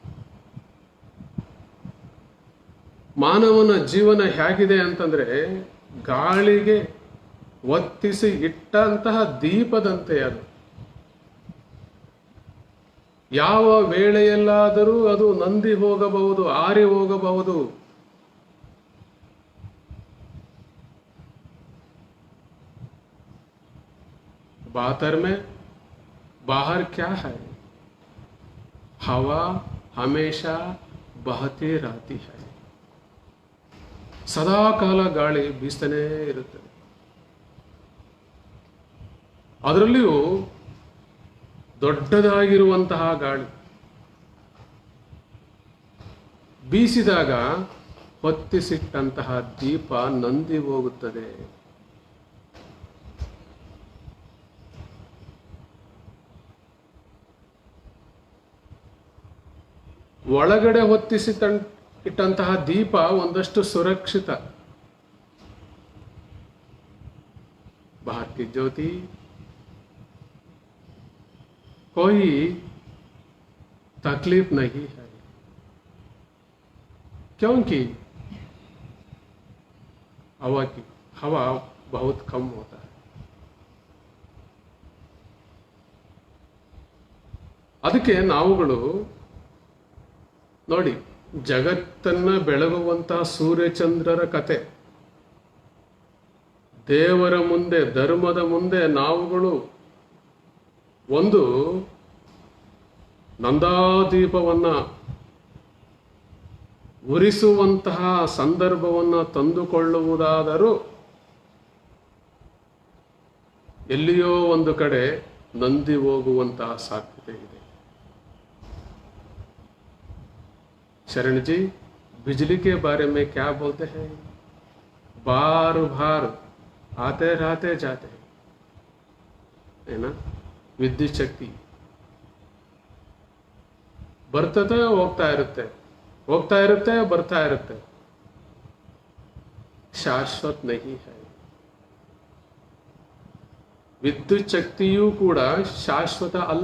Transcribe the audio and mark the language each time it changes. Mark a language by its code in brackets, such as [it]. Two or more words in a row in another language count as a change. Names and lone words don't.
[kn] ಮಾನವನ ಜೀವನ ಹೇಗಿದೆ ಅಂತಂದ್ರೆ ಗಾಳಿಗೆ ಒತ್ತಿಸಿ ಇಟ್ಟಂತಹ ದೀಪದಂತೆ ಅದು. ಯಾವ ವೇಳೆಯಲ್ಲಾದರೂ ಅದು ನಂದಿ ಹೋಗಬಹುದು, ಆರಿ ಹೋಗಬಹುದು. [hi] बातर में बाहर क्या है? हवा हमेशा बहती रहती है. [kn] ಸದಾ ಕಾಲ ಗಾಳಿ ಬೀಸ್ತಾನೇ ಇರುತ್ತೆ. ಅದರಲ್ಲಿಯೂ ದೊಡ್ಡದಾಗಿರುವಂತಹ ಗಾಳಿ ಬೀಸಿದಾಗ ಹೊತ್ತಿಸಿಟ್ಟಂತಹ ದೀಪ ನಂದಿ ಹೋಗುತ್ತದೆ. ಒಳಗಡೆ ಹೊತ್ತಿಸಿ ಇಟ್ಟಂತಹ ದೀಪ ಒಂದಷ್ಟು ಸುರಕ್ಷಿತ. [hi] बाहर की ज्योति कोई तकलीफ नहीं है, क्योंकि हवा बहुत कम होता है. [kn] ಅದಕ್ಕೆ ನಾವುಗಳು ನೋಡಿ, ಜಗತ್ತನ್ನ ಬೆಳಗುವಂತಹ ಸೂರ್ಯಚಂದ್ರರ ಕತೆ, ದೇವರ ಮುಂದೆ, ಧರ್ಮದ ಮುಂದೆ ನಾವುಗಳು ಒಂದು ನಂದಾದೀಪವನ್ನ ಉರಿಸುವಂತಹ ಸಂದರ್ಭವನ್ನ ತಂದುಕೊಳ್ಳುವುದಾದರೂ ಎಲ್ಲಿಯೋ ಒಂದು ಕಡೆ ನಂದಿ ಹೋಗುವಂತಹ ಸಾಧ್ಯತೆ ಇದೆ. [hi] शरण जी, बिजली के बारे में क्या बोलते हैं? बार बार आते रहते जाते हैं, है ना. [kn] ವಿದ್ಯುತ್ ಶಕ್ತಿ ಬರ್ತದೆ, ಹೋಗ್ತಾ ಇರುತ್ತೆ, ಹೋಗ್ತಾ ಇರುತ್ತೆ, ಬರ್ತಾ ಇರುತ್ತೆ. [hi] शाश्वत नहीं है. [kn] ವಿದ್ಯುತ್ ಶಕ್ತಿಯೂ ಕೂಡ ಶಾಶ್ವತ ಅಲ್ಲ.